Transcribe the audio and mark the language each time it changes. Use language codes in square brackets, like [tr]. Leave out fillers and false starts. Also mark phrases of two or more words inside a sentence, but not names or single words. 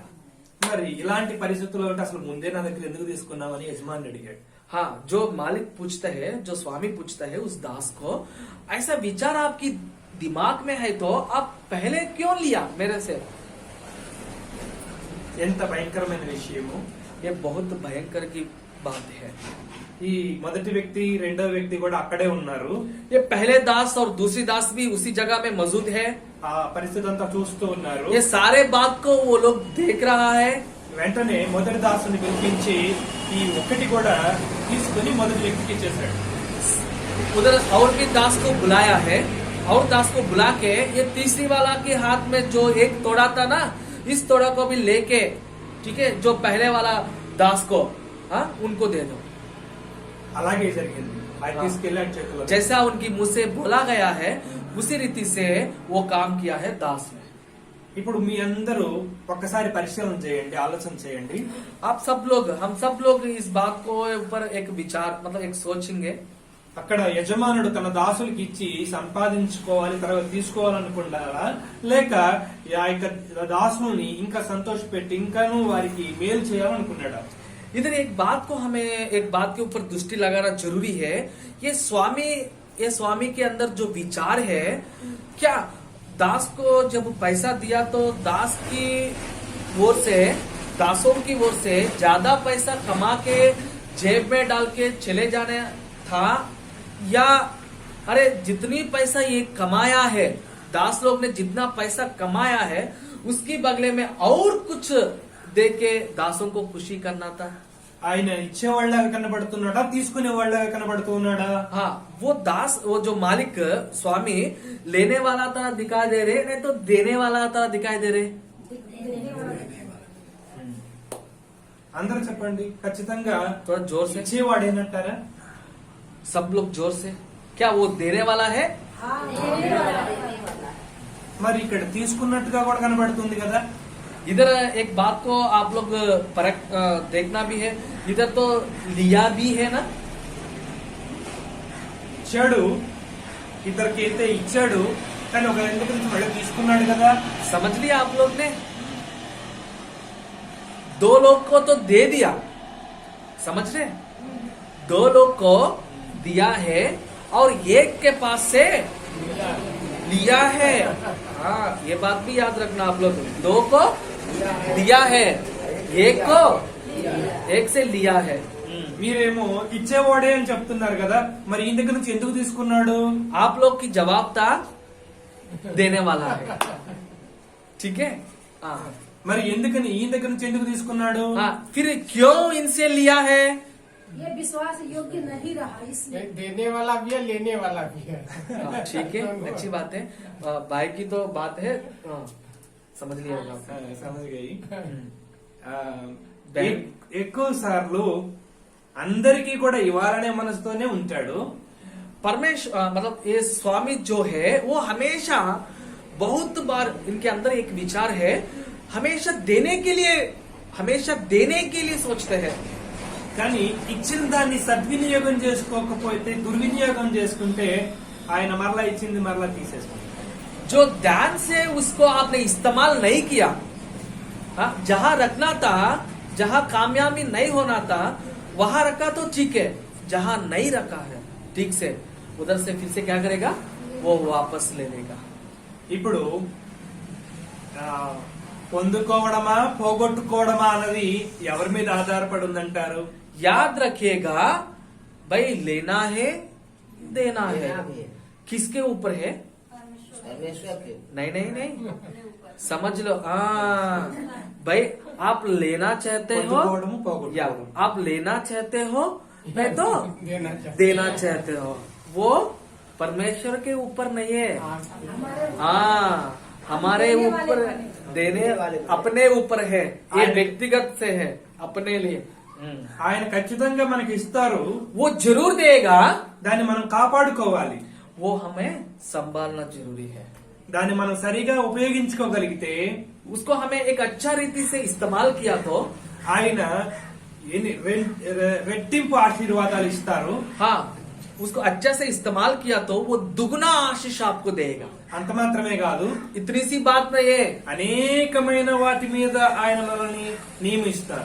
[te] మరి ఇలాంటి పరిస్థితుల్లో ఉంటే అసలు ముందే నా దగ్గర ఎందుకు తీసుకున్నావని యజమాని అడిగాడు। [hi] हाँ, जो मालिक पूछता है, जो स्वामी पूछता है उस दास को, ऐसा विचार आपकी दिमाग में है तो आप पहले क्यों लिया मेरे से। [te] ఎంత భయంకరమైన విషయము। [hi] ये बहुत भयंकर की बात है। [te] ఈ మొదటి వ్యక్తి రెండో వ్యక్తి కూడా అక్కడే ఉన్నారు। [hi] ये पहले दास और दूसरी दास भी उसी जगह में मौजूद है। [te] ఆ పరిస్థితి అంతా చూస్తూ ఉన్నారు। [hi] ये सारे बात को वो लोग देख रहा है। [te] వెంటనే మొదటి దాసుని పిలిపించి ఈ ఒక్కటి కూడా తీసుకుని మొదటి వ్యక్తికి ఇచ్చేశాడు। [hi] उधर और भी दास को बुलाया है, और दास को बुला के ये तीसरी वाला के हाथ में जो एक तोड़ा था ना, इस तोड़ा को भी लेके, ठीक है, जो पहले वाला दास को, हाँ, उनको दे दो। [te] అలాగే జరిగింది। ఆయన తీసుకెళ్లి ఆయన చేతిలో [hi] जैसा उनकी मुंह से बोला गया है उसी रीति से वो काम किया है दास ने। [te] ఇప్పుడు మీ అందరూ ఒక్కసారి పరిశీలన చేయండి, ఆలోచన చేయండి। [hi] आप सब लोग, हम सब लोग इस बात को ऊपर एक विचार मतलब एक सोचेंगे। [te] అక్కడ యజమానుడు తన దాసులకి ఇచ్చి సంపాదించుకోవాలి తర్వాత తీసుకోవాలనుకుంటారా, లేక ఆ యొక్క దాసుని ఇంకా సంతోషపెట్టి ఇంకాను వారికి మేలు చేయాలనుకున్నాడా? [hi] इधर एक बात के ऊपर दृष्टि लगाना जरूरी है। ये स्वामी के अंदर जो विचार है, क्या दास को जब पैसा दिया तो दास की ओर से, दासों की ओर से ज्यादा पैसा कमा के जेब में डाल के चले जाने था, या अरे जितनी पैसा ये कमाया है, दास लोग ने जितना पैसा कमाया है उसकी बदले में और कुछ दे के दासों को खुशी करना था। [te] ఆయన ఇచ్చేవాళ్ళగా కనబడుతున్నాడా, తీసుకునేవాళ్ళగా కనబడుతూ ఉన్నాడా? [hi] हाँ, वो दास, वो जो मालिक स्वामी लेने वाला था दिखाई दे रहे, नहीं तो देने वाला था दिखाई दे रहे। [te] అందరూ చెప్పండి, ఖచ్చితంగా [hi] थोड़ा जोर से, [te] ఇచ్చేవాడేనంటారా? [hi] सब लोग जोर से, क्या वो देने वाला है? [te] మరి ఇక్కడ తీసుకున్నట్టుగా కూడా కనబడుతుంది కదా। [hi] इधर एक बात को आप लोग परख देखना भी है, इधर तो लिया भी है ना। [te] ఇచ్చాడు, ఇద్దరికైతే ఇచ్చాడు, కానీ ఒక ఎందుకు నుంచి మళ్ళీ తీసుకున్నాడు కదా। [hi] समझ लिया आप लोग ने, दो लोग को तो दे दिया, समझ रहे। दो लोग को दिया है और एक के पास से लिया है। हाँ, ये बात भी याद रखना आप लोग। दो को दिया है, एक को एक से लिया है। [te] మీరేమో ఇచ్చేవాడే అని చెప్తున్నారు కదా, మరి ఈయన దగ్గర నుంచి ఎందుకు తీసుకున్నాడు? [hi] आप लोग की जवाब था देने वाला है। ठीक है। हाँ, [te] మరి ఎందుకని ఈయన దగ్గర నుంచి ఎందుకు తీసుకున్నాడు? [hi] हाँ, फिर क्यों इनसे लिया है? ये विश्वास योग्य नहीं रहा इसलिए। देने वाला भी है, लेने वाला भी है। हाँ, ठीक है, अच्छी बात है। भाई की तो बात है, हाँ, समझ लिया होगा ఆ, సమజ్గాయి. ఆ, [te] బ్యాంక్ ఎక్కువ సార్లు అందరికీ కూడా ఇవ్వాలనే మనసుతోనే ఉంటాడు. [hi] परमेश्वर मतलब ये स्वामी जो है वो हमेशा बहुत बार इनके अंदर एक विचार है, हमेशा देने के लिए सोचते हैं। [te] కానీ ఇచ్చిన దాన్ని సద్వినియోగం చేసుకోకపోతే, దుర్వినియోగం చేసుకుంటే ఆయన మరలా ఇచ్చింది మరలా తీసేసుకుంటాడు. [hi] जो ध्यान से उसको आपने इस्तेमाल नहीं किया, हाँ, जहां रखना था, जहां कामयाबी नहीं होना था वहां रखा तो ठीक है, जहां नहीं रखा है ठीक से उधर से फिर से क्या करेगा, वो वापस ले लेगा। [te] ఇప్పుడు ఆ, పొందుకోవడమా పోగొట్టుకోవడమా అన్నది ఎవరి మీద ఆధారపడి ఉందంటారు? [hi] याद रखिएगा भाई, लेना है देना है, किसके ऊपर है? नहीं नहीं नहीं, समझ लो। हाँ भाई, आप लेना चाहते हो [te] పొందుకోవడము [hi] या [te] పోగొట్టుకోవడం. [hi] आप लेना चाहते हो नहीं तो देना चाहिए। देना चाहते हो, वो परमेश्वर के ऊपर नहीं है। हमारे हाँ, हमारे देने वाले ऊपर पर है। देने अपने ऊपर है, ये व्यक्तिगत से है, अपने लिए। [te] ఆయన ఖచ్చితంగా మనకి ఇస్తారు, [hi] वो जरूर देगा, [te] దాన్ని మనం కాపాడుకోవాలి. [hi] वो हमें संभालना जरूरी है। [te] దాన్ని మనం సరిగా ఉపయోగించుకోగలిగితే [hi] उसको हमें एक अच्छा रीति से इस्तेमाल किया तो [te] ఆయన రెట్టింపు ఆశీర్వాదాలు ఇస్తారు. [hi] हाँ, उसको अच्छा से इस्तेमाल किया तो वो दुगना आशीष आपको देगा। [te] అంత మాత్రమే కాదు, [hi] इतनी सी बात नहीं है, [te] అనేకమైన వాటి మీద ఆయన మనల్ని నియమిస్తారు.